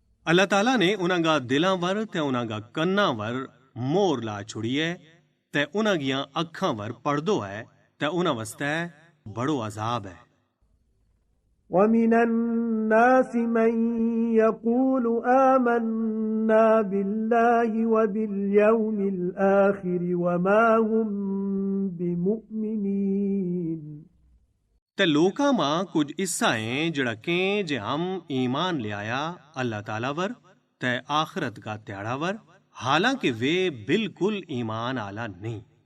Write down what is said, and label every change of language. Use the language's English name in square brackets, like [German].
[Gujari] अल्लाह ताला ने उन्हां गा दिलां वर ते उन्हां गा कन्नां वर मोर ला छुड़ी है ते उन्हां गियां अखां वर पर्दो है ते उन्हां वास्ते बड़ो अजाब है। [Arabic] ومن الناس من يقول آمنا بالله وباليوم الآخر وما هم بمؤمنين [Gujari] ते लोकां मां कुछ इस्सा हैं जिड़ा के जे हम ईमान ले आया अल्लाह ताला वर ते आखिरत का त्याड़ा वर, हालांकि वे बिल्कुल ईमान आला नहीं।